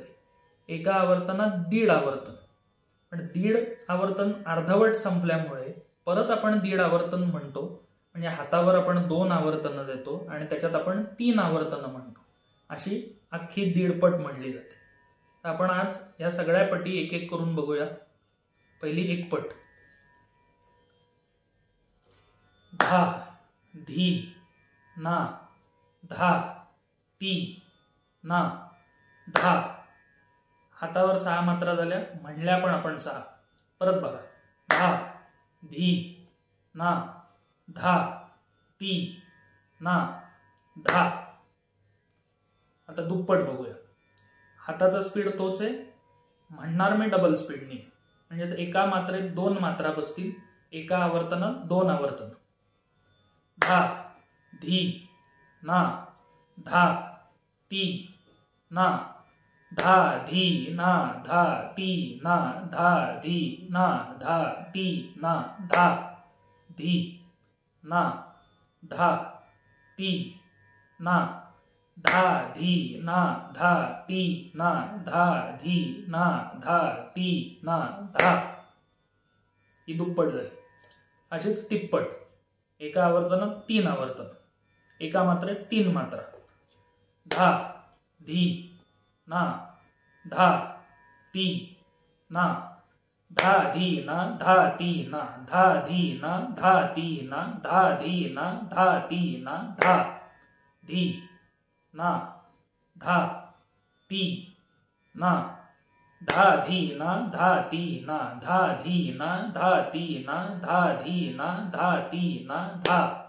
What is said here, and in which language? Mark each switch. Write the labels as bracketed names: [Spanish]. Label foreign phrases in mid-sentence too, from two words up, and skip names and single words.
[Marathi] एका आवर्तनात 1.5 आवर्तन, पण 1.5 आवर्तन अर्धवट संपल्यामुळे परत आपण 1.5 आवर्तन म्हणतो. म्हणजे हातावर आपण 2 आवर्तनं देतो आणि त्याच्यात आपण 3 आवर्तनं म्हणतो. अशी अख्खी 1.5 पट म्हणली जाते. आपण आज या सगळ्या पटी एक एक करून बघूया. पहिली 1 पट. धा, धी, ना, धा, ती, ना, धा. हातावर 6 मात्रा झाल्या, म्हणल्या पण आपण 6. परत बघा. धा, धी, ना, धा, ती, ना, धा. आता दुप्पट बघूया. हाताचा स्पीड तोच आहे, म्हणणार मी [English] double speed. [Marathi] म्हणजे एका मात्रेत 2 मात्रा बसतील, एका आवर्तनात 2 आवर्तन. धा, धी, ना, धा, ती, ना, धा, धी, ना, धा, ती, ना, धा, धी, ना, धा, ती, ना, धा, धी, ना, धा, ती, ना, धा, धी, ना, धा, ती, ना, धा, धी, ना, धा, ती, ना, धा. ही दुप्पट झाली. अशीच तिप्पट. एका आवर्तनात 3 आवर्तन, एका मात्रेत 3 मात्रा. धा, धी, ना, धा, ती, ना, धा, धी, ना, धा, ती, ना, धा, धी, ना, धा, ती, ना, धा, धी, ना, धा, ती, ना, धा, धी, ना, धा, ती, ना, धा, धी, ना, धा, ती, ना, धा, धी, ना, धा, ती, ना, धा, धी, ना, धा, ती, ना, धा.